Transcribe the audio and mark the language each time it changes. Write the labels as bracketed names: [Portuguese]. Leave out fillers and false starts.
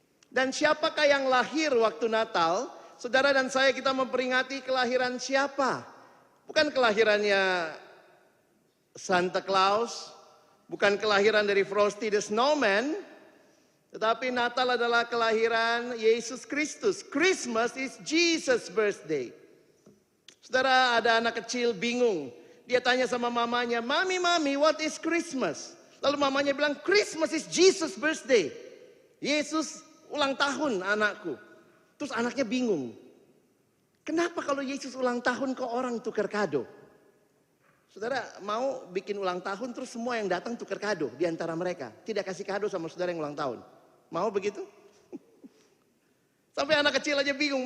[Indonesian] Dan siapakah yang lahir waktu Natal? Saudara dan saya kita memperingati kelahiran siapa? Bukan kelahirannya Santa Claus. Bukan kelahiran dari Frosty the Snowman. Tetapi Natal adalah kelahiran Yesus Kristus. [English] Christmas is Jesus' birthday. [Indonesian] Saudara, ada anak kecil bingung. Dia tanya sama mamanya, Mami, [English] what is Christmas? [Indonesian] Lalu mamanya bilang, [English] Christmas is Jesus' birthday. [Indonesian] Yesus ulang tahun anakku. Terus anaknya bingung. Kenapa kalau Yesus ulang tahun kok orang tukar kado? Saudara mau bikin ulang tahun terus semua yang datang tukar kado di antara mereka. Tidak kasih kado sama saudara yang ulang tahun. Mau begitu? Sampai anak kecil aja bingung.